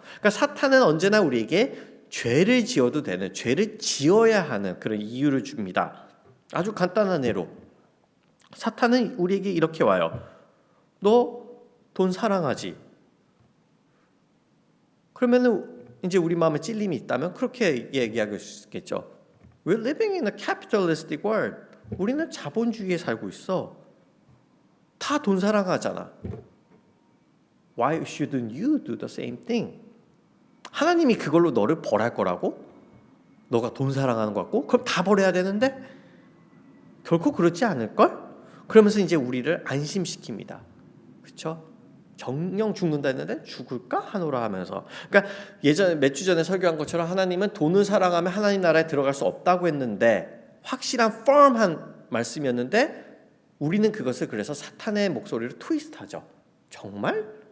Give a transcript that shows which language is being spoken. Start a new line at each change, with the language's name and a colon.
Korean: 그러니까 사탄은 언제나 우리에게 죄를 지어도 되는, 죄를 지어야 하는 그런 이유를 줍니다. 아주 간단한 예로 사탄은 우리에게 이렇게 와요. 너 돈 사랑하지? 그러면은 이제 우리 마음에 찔림이 있다면 그렇게 얘기할 수 있겠죠.
English: We're living in a capitalistic world.
Korean: 우리는 자본주의에 살고 있어. 다 돈 사랑하잖아.
English: Why shouldn't you do the same thing?
Korean: 하나님이 그걸로 너를 벌할 거라고? 너가 돈 사랑하는 것 같고? 그럼 다 버려야 되는데? 결코 그렇지 않을걸? 그러면서 이제 우리를 안심시킵니다. 그렇죠? 정령 죽는다 했는데 죽을까 하노라 하면서, 그러니까 예전에 몇 주 전에 설교한 것처럼 하나님은 돈을 사랑하면 하나님 나라에 들어갈 수 없다고 했는데 확실한 firm한 말씀이었는데 우리는 그것을 그래서 사탄의 목소리를 트위스트하죠. 정말?